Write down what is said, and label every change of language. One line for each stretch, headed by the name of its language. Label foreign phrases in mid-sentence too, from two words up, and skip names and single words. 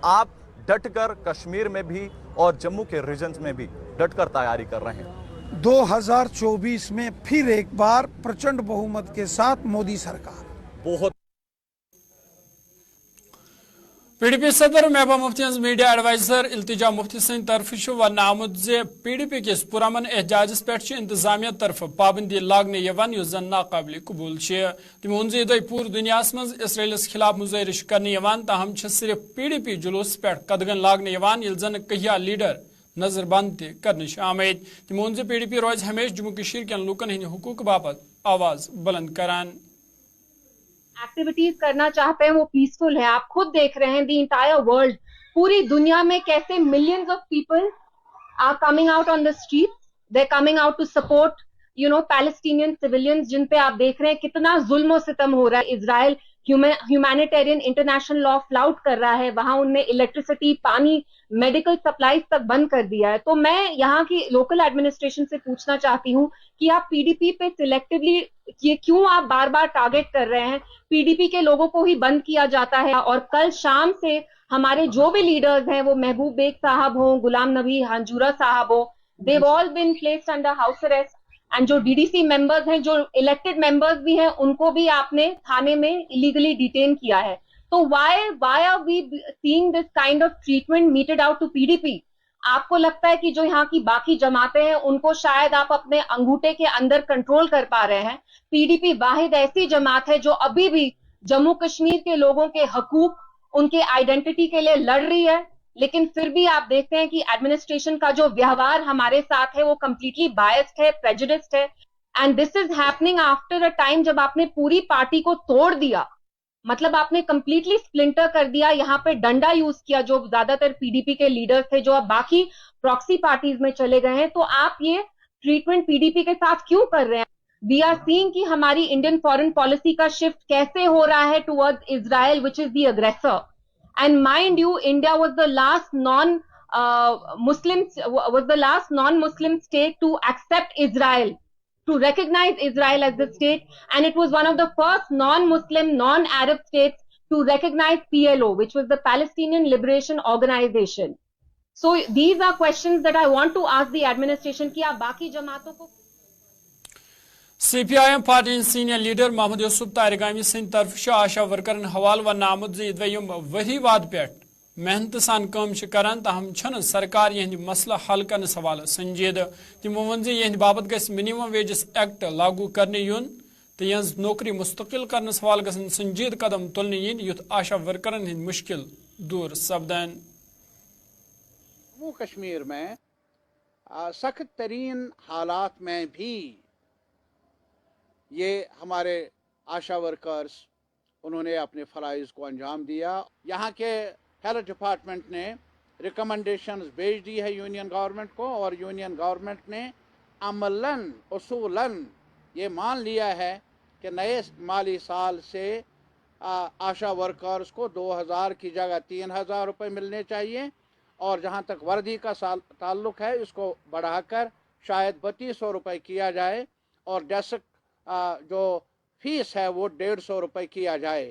Hindi: आप डटकर कश्मीर में भी और जम्मू के रीजन्स में भी डटकर तैयारी कर रहे हैं। 2024 में फिर एक बार प्रचंड बहुमत के साथ मोदी सरकार। बहुत
Kashmiri: PDP सदर महबूबा मुफ्ती मीडिया एडवाइजर इल्तिजा मुफ्ती सद तरफ वन आमुत जे PDP किस पुरमन एहजाजस पे इंतजामिया तरफ पाबंदी लागने यवान युस जन नाकाबिल कबूल तमो वोन जे यदि पूरी दुनिया मज इसराइलस खिलाफ मुजाहरिश करने यवान, ताहम सिर्फ PDP जुलूस पे कदगन लागने यवान यिल जन कहिया लीडर नजरबंद करने आमद। तमो वोन जे PDP रोज हमेशा जम्मू कश्मीर के लूकन हंद हुकूक बापत आवाज बुलंद करान।
Hindi: एक्टिविटीज करना चाहते हैं वो पीसफुल है। आप खुद देख रहे हैं
English: the entire world,
Hindi: पूरी दुनिया में कैसे
English: millions of people are coming out on the street, they coming out to support Palestinian civilians
Hindi: जिन पे आप देख रहे हैं कितना जुल्म और सितम हो रहा है। इजराइल
English: humanitarian international law flout
Hindi: कर रहा है, वहां उनने इलेक्ट्रिसिटी, पानी,
English: medical supplies
Hindi: तक बंद कर दिया है। तो मैं यहाँ की
English: local administration
Hindi: से पूछना चाहती हूँ कि आप पीडीपी पे सिलेक्टिवली ये क्यों आप बार बार टारगेट कर रहे हैं? पीडीपी के लोगों को ही बंद किया जाता है और कल शाम से हमारे जो भी लीडर्स हैं, वो महबूब बेग साहब हो, गुलाम नबी हंजूरा साहब हो,
English: they've all been placed under house arrest।
Hindi: एंड जो
English: DDC members
Hindi: हैं, जो
English: elected members
Hindi: भी हैं, उनको भी आपने थाने में
English: illegally detain
Hindi: किया है।
English: तो why are we seeing this kind of treatment meted out to PDP?
Hindi: आपको लगता है कि जो यहाँ की बाकी जमातें हैं उनको शायद आप अपने अंगूठे के अंदर कंट्रोल कर पा रहे हैं। पीडीपी वाहिद ऐसी जमात है जो अभी भी जम्मू कश्मीर के लोगों के हकूक, उनके आइडेंटिटी के लिए लड़ रही है, लेकिन फिर भी आप देखते हैं कि एडमिनिस्ट्रेशन का जो व्यवहार हमारे साथ है वो
English: completely biased
Hindi: है, प्रेजुडिस्ड है।
English: and this is happening after a time
Hindi: जब आपने पूरी पार्टी को तोड़ दिया, मतलब आपने
English: completely splinter
Hindi: कर दिया। यहाँ पे डंडा यूज किया, जो ज्यादातर पीडीपी के लीडर्स थे जो अब बाकी
English: proxy parties
Hindi: में चले गए हैं। तो आप ये ट्रीटमेंट पीडीपी के साथ क्यों कर रहे हैं?
English: we are seeing
Hindi: कि हमारी
English: Indian foreign policy
Hindi: का शिफ्ट कैसे हो रहा है टुवर्ड्स इजराइल,
English: which is the aggressor. And mind you, India was the last non-Muslim state to accept Israel, to recognize Israel as the state, and it was one of the first non-Muslim, non-Arab states to recognize PLO, which was the Palestinian Liberation Organization. So these are questions that I want to ask the administration
Hindi: कि आप बाकी जमातों को
Kashmiri: CPIM पार्टी सीनियर लीडर मोहम्मद यूसुफ तारिगामी सिंध तरफ आशा वर्करन हवाल वन आमुत वही वाद पे मेहनत सान काम करान, तहम छन सरकार यह मसला हल करने हवाले संजीद। तमो वन यह बाबत गस
English: minimum wages act
Kashmiri: लागू करने यून तो यह नौकरी मुस्तकिल करने हवाले गसन संजीद कदम तुलने yin युथ आशा वर्करन हिंद मुश्किल दूर सपदन।
Hindi: जम्मू कश्मीर में सख्त तरीन हालात में भी ये हमारे
English: ASHA workers
Hindi: उन्होंने अपने फ़राइज़ को अंजाम दिया। यहाँ के हेल्थ डिपार्टमेंट ने रिकमेंडेशंस भेज दी है
English: Union government
Hindi: को, और
English: Union government
Hindi: ने अमलन उसूलन ये मान लिया है कि नए माली साल से
English: ASHA workers
Hindi: को 2000 की जगह 3000 रुपये मिलने चाहिए, और जहाँ तक वर्दी का ताल्लुक़ है इसको बढ़ाकर शायद 3200 रुपये किया जाए, और डेस्क जो फीस है वो 150 रुपये किया जाए।